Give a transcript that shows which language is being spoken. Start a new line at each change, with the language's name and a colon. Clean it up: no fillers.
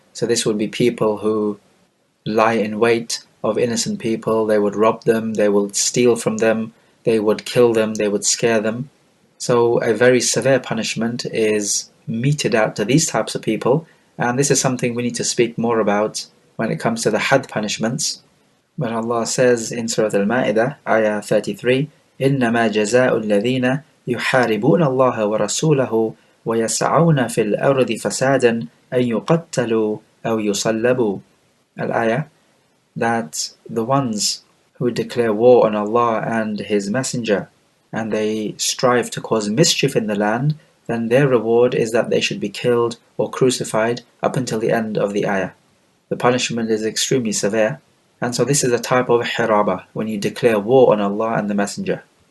English: So this would be people who lie in wait of innocent people, they would rob them, they would steal from them, they would kill them, they would scare them. So a very severe punishment is meted out to these types of people, and this is something we need to speak more about when it comes to the had punishments. But Allah says in Surah Al-Ma'idah, Ayah 33,
Arabic: إنما جزاء الذين يحاربون الله ورسوله ويسعون في الأرض فسادا أن يقتلوا أو يصلبوا.
English: Al-Ayah, that the ones who declare war on Allah and His Messenger and they strive to cause mischief in the land, then their reward is that they should be killed or crucified up until the end of the ayah. The punishment is extremely severe, and so this is a type of hiraba, when you declare war on Allah and the Messenger.